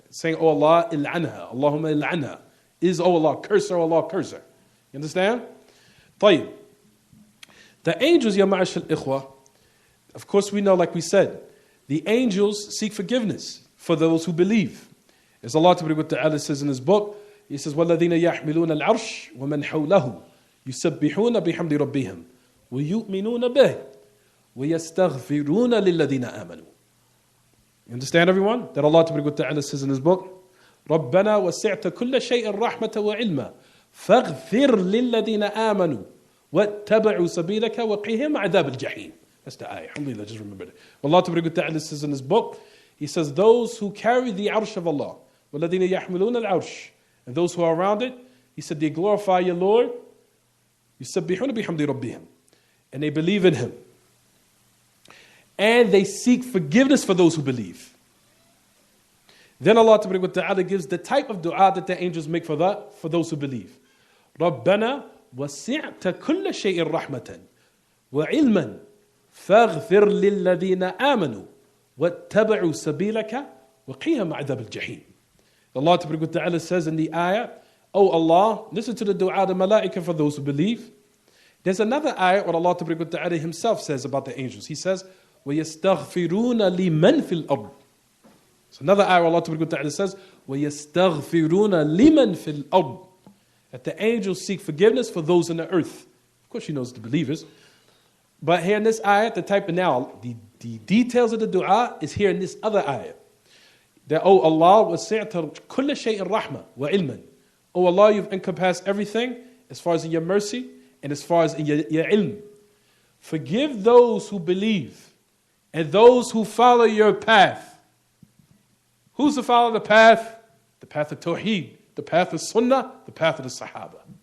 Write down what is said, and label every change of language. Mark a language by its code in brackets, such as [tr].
[en] Saying, oh Allah, il'anha, Allahumma il'anha. Is, oh Allah, curse her, oh Allah, curse her. You understand? طيب. The angels, ya ma'ashal ikhwa, of course we know, like we said, the angels seek forgiveness for those who believe. As Allah Ta'ala says in His book, He says, [ar] وَالَّذِينَ يَحْمِلُونَ الْعَرْشِ وَمَنْ حَوْلَهُ يُسَبِّحُونَ بِحَمْدِ رَبِّهِمْ وَيُؤْمِنُونَ بِهِ وَيَسْتَغْفِرُونَ لِلَّذِينَ آمَنُوا. [en] You understand, everyone? That Allah Ta'ala says in His book, [ar] رَبَّنَا وَسِعْتَ كُلَّ شَيْءٍ رَحْمَةً وَعِلْمًا فَاغْفِرْ لِلَّذِينَ آمَنُوا وَاتَّبَعُوا سَبِيلَكَ وَقِهِمْ عَذَابَ الْجَحِيمِ. [en] That's the ayah. Alhamdulillah, just remembered it. Allah Ta'ala says in His book, He says, those who carry the arsh of Allah, [ar] وَالَّذِينَ يَحْمِلُونَ الْعَرْشِ, [en] and those who are around it, He said, they glorify your Lord, [ar] يُسَبِّحُونَ بِحَمْدِ رَبِّهِمْ, [en] and they believe in Him. And they seek forgiveness for those who believe. Then Allah Ta'ala gives the type of dua that the angels make for those who believe. [ar] رَبَّنَا وَسِعْتَ كُلَّ شَيْءٍ رَحْمَةً وَعِلْمًا فَاغْفِرْ لِلَّذِينَ آمَنُوا وَاتَّبَعُوا سَبِيلَكَ وَقِهِمْ عَذَابَ الْجَحِيمِ. [en] Allah Ta'ala says in the ayah, Oh Allah, listen to the dua of the malaika for those who believe. There's another ayah where Allah Ta'ala Himself says about the angels. He says, [ar] وَيَسْتَغْفِرُونَ لِمَنْ فِي الْأَرْضِ. [en] So another ayah where Allah Ta'ala says, [ar] وَيَسْتَغْفِرُونَ لِمَنْ فِي الْأَرْضِ. [en] That the angels seek forgiveness for those in the earth. Of course, she knows the believers. But here in this ayah, the details of the dua is here in this other ayah. That, oh Allah, [ar] وَسِعْتَ كُلَّ شَيْءٍ رَحْمَةً وَعِلْمًا. [en] Oh Allah, you've encompassed everything as far as in your mercy and as far as in your ilm. Forgive those who believe and those who follow your path. Who's to follow the path? The path of Tawheed, the path of Sunnah, the path of the Sahaba.